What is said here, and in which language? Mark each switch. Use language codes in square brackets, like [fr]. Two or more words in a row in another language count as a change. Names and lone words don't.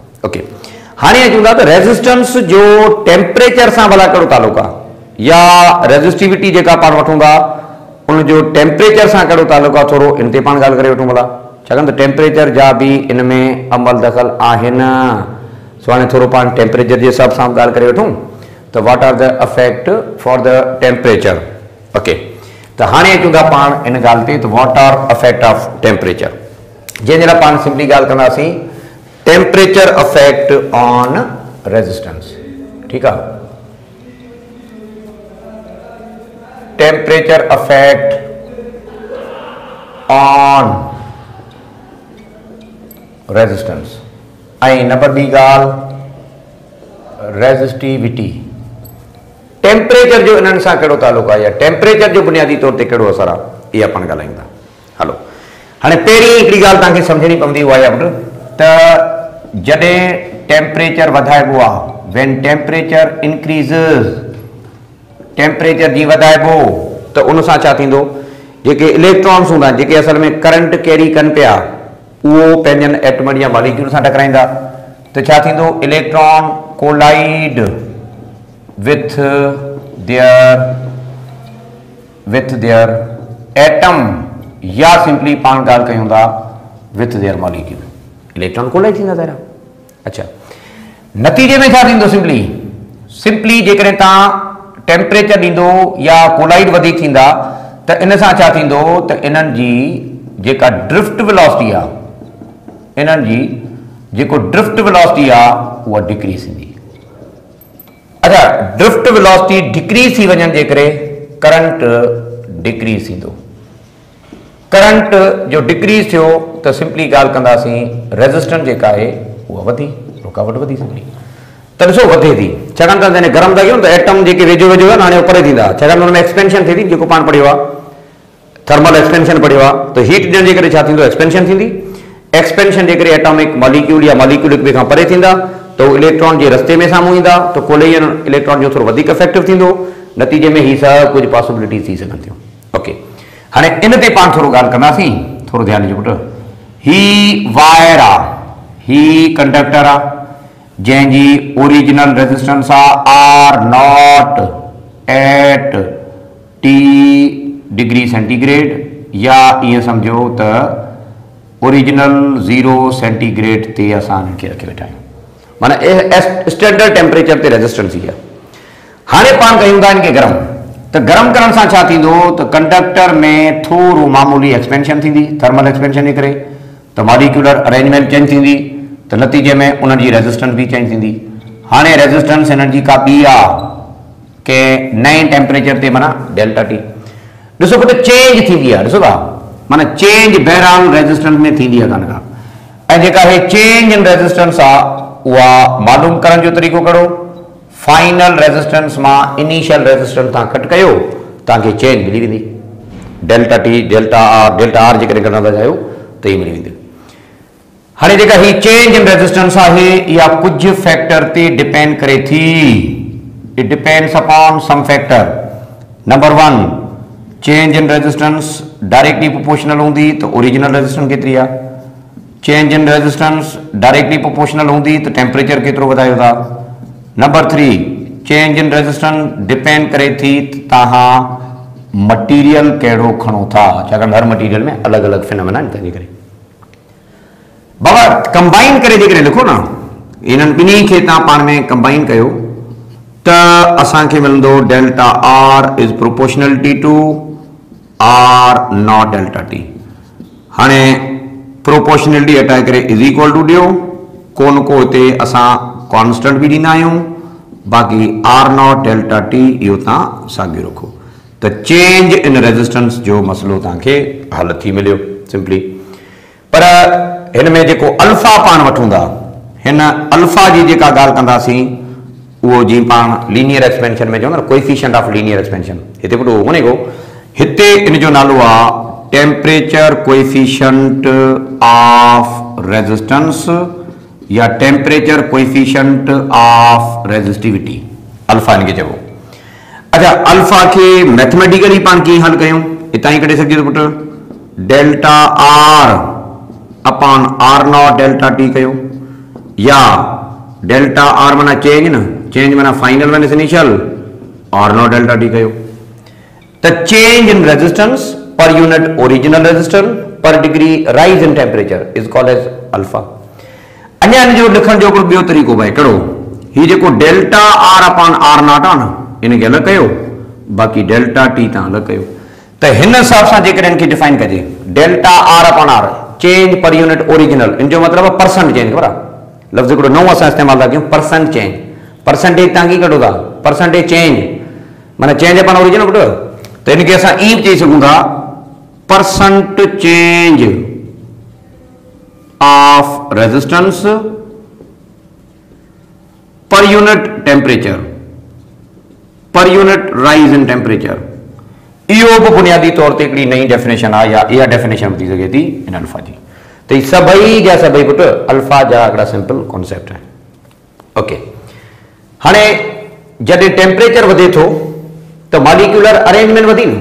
[sd] ओके, हाणे चऊं था त रेज़िस्टेंस जो टेम्परेचर सां भला कहिड़ो तालुक़ु आहे, या रेज़िस्टिविटी जेका पाण वठूं था उन जो टेम्परेचर सां कहिड़ो तालुक़ु आहे, थोरो इन ते पाण ॻाल्हि करे वठूं भला, छाकाणि त टेम्परेचर जा बि इन में अमल दख़ल आहिनि। सो हाणे थोरो पाण टेम्परेचर जे हिसाब सां ॻाल्हि करे वठूं त [en] what are the effect for the temperature. [sd] ओके, त हाणे अचूं था पाण इन ॻाल्हि ते, त [en] what are effect of temperature, [sd] जंहिंजे लाइ पाण सिंपली ॻाल्हि कंदासीं [en] temperature effect on resistance, [sd] ठीकु आहे। [en] temperature effect on resistance. [sd] ऐं नंबर ॿी ॻाल्हि रेज़िस्टिविटी, टेम्परेचर जो इन्हनि सां कहिड़ो तालुक़ु आहे, या टेम्परेचर जो बुनियादी तौर ते कहिड़ो असरु आहे, इहा पाण ॻाल्हायूं था। हलो, हाणे पहिरीं हिकिड़ी ॻाल्हि तव्हांखे सम्झणी पवंदी, उहा आहे त जॾहिं टेम्परेचर वधाइबो आहे, व्हेन [en] temperature increases, [sd] टेम्परेचर जी वधाइबो त उन सां छा थींदो, जेके इलेक्ट्रॉन्स हूंदा आहिनि जेके असल में [en] current carry [sd] कनि पिया, उहो पंहिंजनि एटमनि या मॉलिक्यूल सां टकराईंदा, त छा थींदो, [en] electron collide with their atom, [sd] या सिंपली पाण ॻाल्हि कयूं था [en] with their molecule, electron collide [sd] थींदा तारा। अच्छा, नतीजे में छा थींदो, सिंपली जेकॾहिं तव्हां टेम्परेचर ॾींदो या कोलाइड वधीक थींदा त इन सां छा थींदो त इन्हनि जी जेका [en] drift velocity [sd] आहे, इन्हनि जी जेको [en] drift velocity [sd] आहे उहा डिक्रीज़ थींदी। अच्छा, [en] drift velocity decrease [sd] थी वञण जे करे [en] current decrease [sd] थींदो। करंट जो डिक्रीज़ थियो त सिंपली ॻाल्हि कंदासीं रेजिस्टेंस जेका आहे उहा वधी, रुकावट वधी सिंपली। त ॾिसो वधे थी, छाकाणि त जॾहिं गरम था कयूं त एटम जेके वेझो वेझो आहे न हाणे परे थींदा, छाकाणि हुन में एक्सपेंशन थिए थी, जेको पाण पढ़ियो आहे [en] thermal expansion [sd] पढ़ियो आहे। त हीट ॾियण जे करे छा थींदो, एक्सपेंशन थींदी। एक्सपेंशन जे करे [en] atomic molecule [sd] या मॉलिक्यूल हिक ॿिए खां परे थींदा त उहे इलेक्ट्रॉन जे रस्ते में साम्हूं ईंदा त [en] collision electron [sd] जो थोरो वधीक इफेक्टिव थींदो। नतीजे में ही सभु कुझु पॉसिबिलिटीज़ थी सघनि थियूं। ओके, हाणे इन ते पाण थोरो ॻाल्हि कंदासीं, थोरो ध्यानु ॾिजो पुटु। ही वायर आहे, ही कंडक्टर आहे जंहिंजी [en] original resistance [sd] आहे [en] R naught at T degree centigrade, [sd] या ईअं सम्झो त [en] original 0 centigrade [sd] ते असां हिनखे रखे वेठा आहियूं, माना [en] standard temperature [sd] ते रेजिस्टेंस ही आहे। हाणे पाण कयूं था इनखे गरम, त गरम करण सां छा थींदो त कंडक्टर में थोरो मामूली एक्सपेंशन थींदी, [en] thermal expansion [sd] जे करे त [en] molecular arrangement change [sd] थींदी त नतीजे में उन्हनि जी रेजिस्टेंस भी चेंज थींदी। हाणे रेजिस्टेंस हिननि जी का ॿी आहे के नए टेम्परेचर ते, माना [en] delta T. [sd] ॾिसो पुटु चेंज थींदी आहे, ॾिसो था माना चेंज बहरहाल रेजिस्टेंस में थींदी आहे कान का। ऐं जेका हे [en] change in resistance [sd] आहे उहा मालूम करण जो तरीक़ो कहिड़ो, [en] final resistance [sd] मां [en] initial resistance [sd] तव्हां कट कयो, तव्हांखे चेंज मिली वेंदी [en] delta T delta R [sd] जे करे कढंदा चाहियो त ही मिली वेंदी। हाणे जेका ही [en] change in resistance [sd] आहे इहा कुझु फैक्टर ते डिपेंड करे थी। [en] it depends upon some factor. [sd] नंबर 1, [en] change in resistance directly proportional [sd] हूंदी त [en] original resistance [sd] केतिरी आहे। [en] change in resistance directly proportional [sd] हूंदी त टेम्परेचर केतिरो वधायो था। नंबर 3, [en] change in resistance depend [sd] करे थी तव्हां मटीरियल कहिड़ो खणो था, छाकाणि हर मटीरियल में अलॻि अलॻि फिनोमेना आहिनि, तंहिंजे करे बाबा कंबाइन करे जेकॾहिं लिखो न, इन्हनि ॿिन्ही खे तव्हां पाण में कंबाइन कयो त असांखे मिलंदो [en] delta R is proportionality to R naught delta T. [sd] हाणे प्रोपोर्शनलिटी हटाए करे [en] is equal to [sd] ॾियो, कोन को हिते असां कॉन्स्टेंट भी ॾींदा आहियूं, बाक़ी [en] R naught delta T [sd] इहो तव्हां साॻियो रखो त [en] change in resistance [sd] जो मसलो तव्हांखे हल थी मिलियो सिंपली। पर हिन में जेको अल्फा पाण वठूं था, हिन अल्फा जी जेका ॻाल्हि कंदासीं उहो जीअं पाण [en] linear expansion [sd] में चवंदा न, [en] coefficient of linear expansion, [sd] हिते पुटु उहो कोन्हे को, हिते इन जो नालो आहे [en] temperature coefficient of resistance [sd] या [en] temperature coefficient of resistivity, [sd] अल्फा इनके चइबो। अच्छा, अल्फा के मैथमेटिकली पाण कीअं हल कयूं, हितां ई कढी सघिजे थो पुटु, [en] delta R upon R naught delta T कयो, या delta R माना change न, change माना final minus initial, R naught delta T [sd] कयो त [en] change in resistance per unit original resistance per degree rise in temperature is called as alpha. [sd] अञा इन जो लिखण जो ॿियो तरीक़ो भाई कहिड़ो, ही जेको [en] delta R upon R naught [sd] आहे न, इनखे अलॻि कयो, बाक़ी [en] delta T [sd] तव्हां अलॻि कयो। त हिन हिसाब सां जेकॾहिं इनखे डिफाइन कजे, [en] delta R upon R change per unit original, [sd] इन जो मतिलबु [en] percent change, [sd] ख़बर आहे लफ़्ज़ हिकिड़ो नओं असां इस्तेमालु था कयूं, [en] percent change. [sd] परसेंटेज तव्हां कीअं कढो था, [en] percentage change [sd] माना [en] change upon original [sd] पुटु, त इनखे असां ई बि चई सघूं था [en] percent change of resistance per unit temperature, per unit rise in temperature. [sd] इहो बि बुनियादी तौर ते हिकिड़ी नई डेफिनेशन आहे, या इहा डेफिनेशन थी सघे थी इन अल्फा जी। त ही सभई जा सभई पुटु अल्फा जा हिकिड़ा [en] simple concept [sd] आहिनि। ओके, हाणे जॾहिं टेम्परेचर वधे थो त [en] molecular arrangement [sd] वधी न।